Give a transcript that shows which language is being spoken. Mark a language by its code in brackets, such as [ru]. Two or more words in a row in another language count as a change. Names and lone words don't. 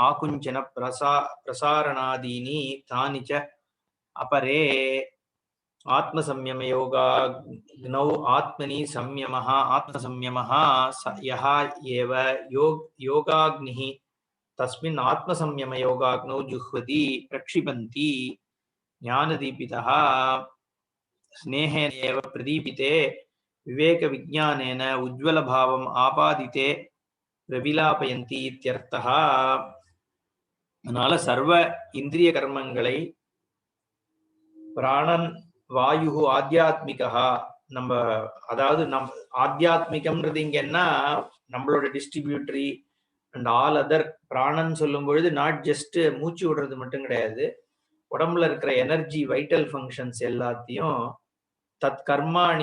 [sa] आकुञ्चन प्रसारणादीनि तानि च अपरे आत्मसंयम योगाग्नौ आत्मनि संयमः आत्मसंयमः यः एव योगाग्निः तस्मिन् आत्मसंयम योगाग्नौ जुह्वति प्रक्षिपन्ति ज्ञानदीपितः स्नेहेन एव प्रदीपिते विवेकविज्ञानेन उज्ज्वलभावम् आपादिते प्रविलापयन्ति इत्यर्थः. [ta] அதனால சர்வ இந்திரிய கர்மங்களை பிராணன் வாயு ஆத்தியாத்மிகா நம்ம அதாவது ஆத்தியாத்மிகம்ன்றது இங்க என்ன நம்மளோட [en] distributory and all other [ta] பிராணன் சொல்லும் பொழுது [en] not just [ta] மூச்சு விடுறது மட்டும் கிடையாது, உடம்புல இருக்கிற எனர்ஜி [en] vital functions [ta] எல்லாத்தையும் [sa] तत् कर्माणि.